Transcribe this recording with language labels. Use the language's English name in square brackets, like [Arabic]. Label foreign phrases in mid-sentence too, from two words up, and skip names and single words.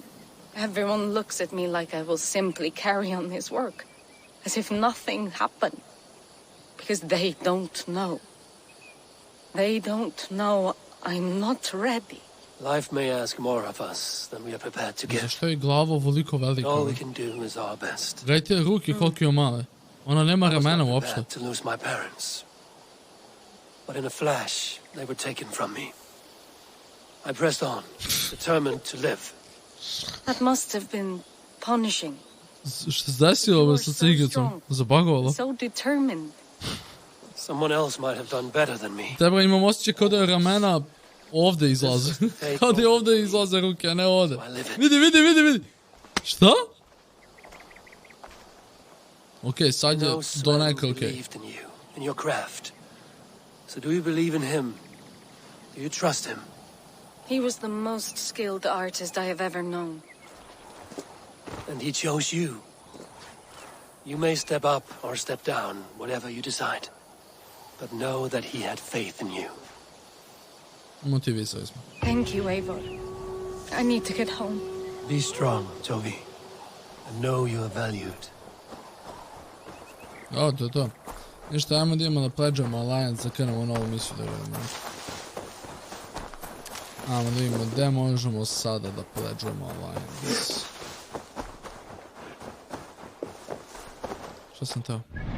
[English] Everyone looks at me like I will simply carry on his work, as if nothing happened, because they don't know. They don't know I'm not ready. Life may ask more of us than we are prepared to give. [Serbian] Zašto je glava ovoliko velika? [English] All we can do is our best. [Serbian] Gledajte ruke koliko je male. Ona nema ramena uopšte. [English] To lose my parents. But in a flash, they were taken from me. I pressed on, determined to live. That must have been punishing. [Serbian] Što se desilo ovo sa cigaricom? Zabagovalo. [English] So determined. Someone else might have done better than me. [Serbian] Treba imam osjećaj kao da je ramena ovdje izlaze. Kao da je ovdje izlaze ruke, a ne ovdje. Vidi. Šta? Okej, sad je donekle okej. [English] In your craft. So do you believe in him? Do you trust him? He was the most skilled artist I have ever known. And he chose you. You may step up or step down, whatever you decide. But know that he had faith in you. [Serbian] Motivisali smo. [English] Thank you, Eivor. I need to get home. Be strong, Toby. And know you are valued. [Serbian] O, to je to. Ništa, ajmo da idemo da pledžemo Alliance, da krenemo novu misiju da vidimo. Ajmo da vidimo gde možemo sada da pledžemo Alliance. Šta sam teo?